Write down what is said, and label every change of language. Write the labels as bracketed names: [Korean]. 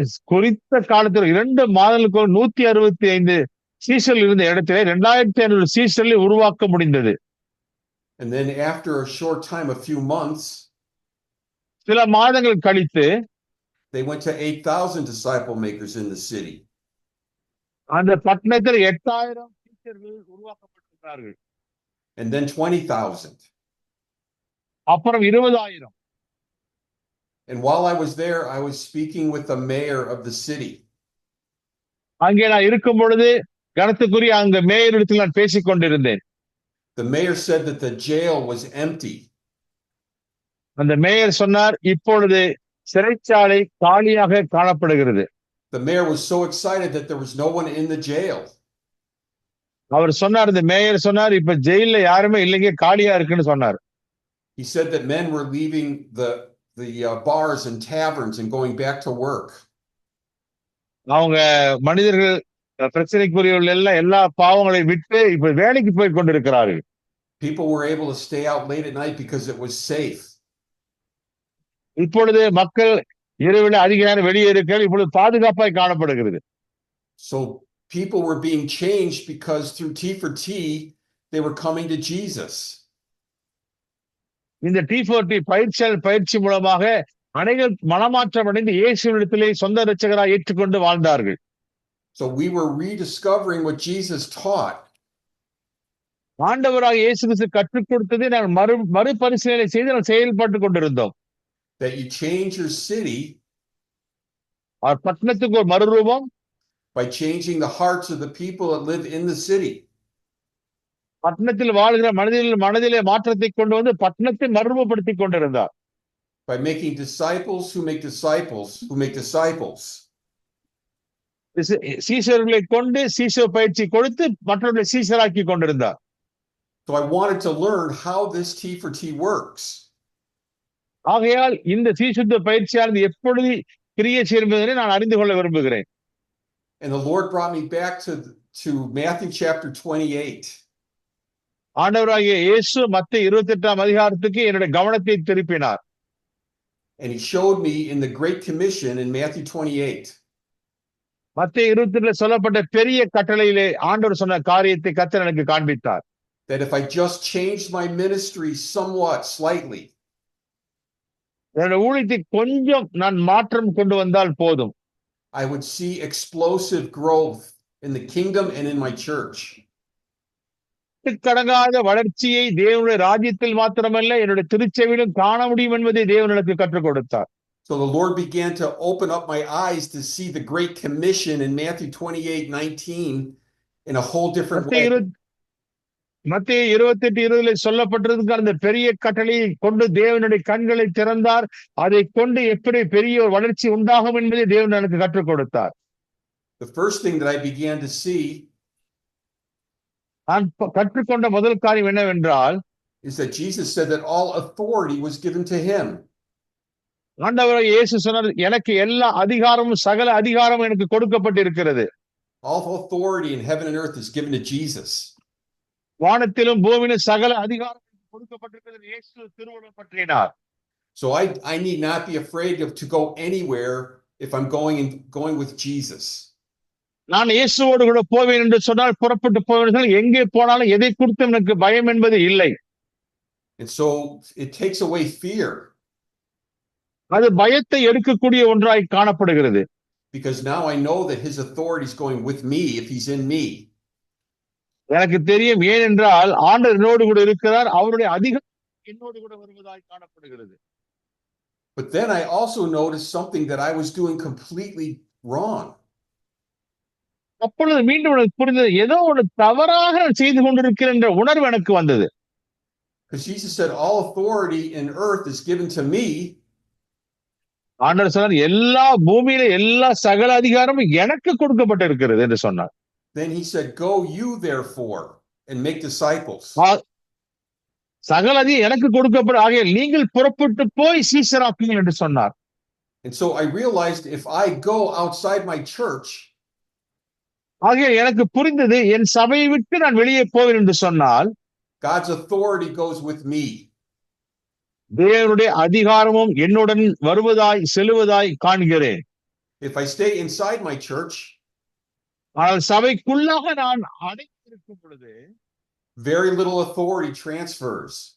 [Tamil] குறித்த காலத்தில் 2 மாதங்களுக்கு 165 சீஷர்கள் இருந்த இடத்திலே 2500 சீஷர்களை உருவாக்க முடிந்தது. [English] And then after a short time, a few months, [Tamil] சில மாதங்கள் கழித்து [English] they went to 8,000 disciple makers in the city. [Tamil] அந்த பட்டணத்தில் 8000 சீஷர்கள் உருவாக்கப்பட்டிருந்தார்கள். [English] And then 20,000. [Tamil] அப்புறம் 20,000. [English] And while I was there, I was speaking with the mayor of the city. [Tamil] அங்கே நான் இருக்கும் பொழுது கனத்துக்குரிய அங்க மேயரிடத்தில் நான் பேசிக் கொண்டிருந்தேன். [English] The mayor said that the jail was empty. [Tamil] அந்த மேயர் சொன்னார் இப்பொழுது சிறைச்சாலை காலியாக காணப்படுகிறது. [English] The mayor was so excited that there was no one in the jail. [Tamil] அவர் சொன்னார், இந்த மேயர் சொன்னார் இப்ப ஜெயில்ல யாருமே இல்லைங்க, காலியா இருக்குன்னு சொன்னார். [English] He said that men were leaving the bars and taverns and going back to work. [Tamil] அவங்க மனிதர்கள் பிரச்சனைக்குரியவர்கள் எல்லாம் எல்லா பாவங்களை விட்டு இப்ப வேலைக்கு போய் கொண்டிருக்கிறார்கள். [English] People were able to stay out late at night because it was safe. [Tamil] இப்பொழுது மக்கள் இரவில் அதிக நேரம் வெளியே இருக்கிறார்கள், இப்பொழுது பாதுகாப்பாய் காணப்படுகிறது. [English] So people were being changed because through T4T they were coming to Jesus. [Tamil] இந்த T4T பயிற்சி மூலமாக அனைவரும் மனமாற்றம் அடைந்து இயேசுவினிடத்திலே சொந்த இரட்சகராய் ஏற்றுக்கொண்டு வாழ்ந்தார்கள். [English] So we were rediscovering what Jesus taught. [Tamil] ஆண்டவராக இயேசு கிறிஸ்து கற்றுக் கொடுத்ததை நாங்கள் மறுபரிசீலனை செய்து நாங்கள் செயல்பட்டு கொண்டிருந்தோம். [English] That you change your city [Tamil] பட்டணத்துக்கு ஒரு மறுரூபம் [English] by changing the hearts of the people that live in the city. [Tamil] பட்டணத்தில் வாழ்கிற மனதிலே மாற்றத்தை கொண்டு வந்து பட்டணத்தை மறுரூபப்படுத்தி கொண்டிருந்தார். [English] By making disciples who make disciples who make disciples. [Tamil] சீஷர்களை கொண்டு சீஷர் பயிற்சி கொடுத்து மற்றவர்களை சீஷராக்கி கொண்டிருந்தார். [English] So I wanted to learn how this T4T works. [Tamil] ஆகையால் இந்த சீஷத்துவ பயிற்சியானது எப்படி கிரியை செய்யும் என்பதை நான் அறிந்து கொள்ள விரும்புகிறேன். [English] And the Lord brought me back to Matthew chapter 28. [Tamil] ஆண்டவராகிய இயேசு மத்தேயு 28ஆம் அதிகாரத்துக்கு என்னுடைய கவனத்தை திருப்பினார். [English] And he showed me in the Great Commission in Matthew 28. [Tamil] மத்தேயு 28ல சொல்லப்பட்ட பெரிய கட்டளையிலே ஆண்டவர் சொன்ன காரியத்தை கர்த்தர் எனக்கு காண்பித்தார். [English] That if I just changed my ministry somewhat, slightly, [Tamil] என்னுடைய ஊழியத்தை கொஞ்சம் நான் மாற்றம் கொண்டு வந்தால் போதும், [English] I would see explosive growth in the kingdom and in my church. [Tamil] கடங்காத வளர்ச்சியை தேவனுடைய ராஜ்யத்தில் மாத்திரமல்ல என்னுடைய திருச்சபையிலும் காண முடியும் என்பதை தேவன் எனக்கு கற்றுக் கொடுத்தார். [English] So the Lord began to open up my eyes to see the Great Commission in Matthew 28:19 in a whole different way. [Tamil] மத்திய 28:20 சொல்லப்பட்டிருக்கிற அந்த பெரிய கட்டளையை கொண்டு தேவனுடைய கண்களை திறந்தார். அதை கொண்டு எப்படி பெரிய ஒரு வளர்ச்சி உண்டாகும் என்பதை தேவன் எனக்கு கற்றுக் கொடுத்தார். [English] The first thing that I began to see [Tamil] நான் கற்றுக்கொண்ட முதல் காரியம் என்னவென்றால், [English] is that Jesus said that all authority was given to him. [Tamil] ஆண்டவராகிய இயேசு சொன்னார், எனக்கு எல்லா அதிகாரமும் சகல அதிகாரமும் எனக்கு கொடுக்கப்பட்டிருக்கிறது. [English] All authority in heaven and earth is given to Jesus. [Tamil] வானத்திலும் பூமியிலும் சகல அதிகாரம் கொடுக்கப்பட்டிருக்கிறது இயேசு திருவுளம் பற்றினார். [English] So I need not be afraid to go anywhere if I'm going with Jesus. [Tamil] நான் இயேசுவோடு கூட போவேன் என்று சொன்னால், புறப்பட்டு போவேன், எங்கே போனாலும் எதை குறித்து எனக்கு பயம் என்பது இல்லை. [English] And so it takes away fear. [Tamil] அது பயத்தை எடுக்கக்கூடிய ஒன்றாய் காணப்படுகிறது. [English] Because now I know that his authority is going with me if he's in me. [Tamil] எனக்கு தெரியும், ஏனென்றால் ஆண்டவர் என்னோடு கூட இருக்கிறார், அவருடைய அதிகாரம் என்னோடு கூட வருவதாய் காணப்படுகிறது. [English] But then I also noticed something that I was doing completely wrong. [Tamil] அப்பொழுது மீண்டும் எனக்கு புரிந்தது, ஏதோ ஒரு தவறாக நான் செய்து கொண்டிருக்கிறேன் என்ற உணர்வு எனக்கு வந்தது. [English] Because Jesus said all authority in earth is given to me. [Tamil] ஆண்டவர் சொன்னார், எல்லா பூமியில எல்லா சகல அதிகாரமும் எனக்கு கொடுக்கப்பட்டிருக்கிறது என்று சொன்னார். [English] Then he said, go you therefore and make disciples. [Tamil] சகல அதிகாரம் எனக்கு கொடுக்கப்படும், ஆகையால் நீங்கள் புறப்பட்டு போய் சீஷராக்குங்கள் என்று சொன்னார். [English] And so I realized if I go outside my church, [Tamil] ஆகையால் எனக்கு புரிந்தது, என் சபையை விட்டு நான் வெளியே போவேன் என்று சொன்னால் [English] God's authority goes with me. [Tamil] தேவனுடைய அதிகாரமும் என்னுடன் வருவதாய் செல்வதாய் காண்கிறேன். [English] If I stay inside my church, [Tamil] ஆனால் சபைக்குள்ளாக நான் அடைத்திருக்கும் பொழுது [English] very little authority transfers.